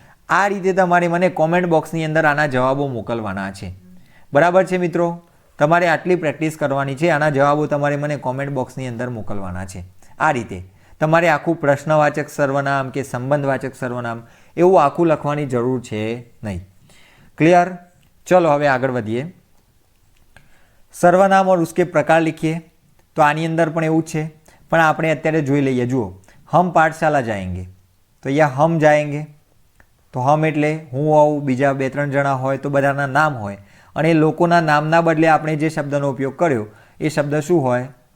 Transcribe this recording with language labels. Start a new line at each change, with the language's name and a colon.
Gujarati: આ રીતે તમારે મને કોમેન્ટ બોક્સની અંદર આના જવાબો મોકલવાના છે. બરાબર છે મિત્રો, તમારે આટલી પ્રેક્ટિસ કરવાની છે. આના જવાબો તમારે મને કોમેન્ટ બોક્સની અંદર મોકલવાના છે. આ રીતે તમારે આખું પ્રશ્નવાચક સર્વનામ કે સંબંધવાચક સર્વનામ એવું આખું લખવાની જરૂર છે નહીં. ક્લિયર? ચલો હવે આગળ વધીએ.
Hindi: સર્વનામ और उसके प्रकार लिखिए.
Gujarati: તો આની અંદર પણ એવું છે, પણ આપણે અત્યારે જોઈ લઈએ. જુઓ,
Hindi: હમ પાઠશાલા જાએંગે,
Gujarati: તો અહીંયા હમ જાએંગે, તો હમ એટલે હું હોઉં, બીજા 2-3 જણા હોય તો બધાના નામ હોય, અને લોકોના નામના બદલે આપણે જે શબ્દનો ઉપયોગ કર્યો એ શબ્દ શું હોય?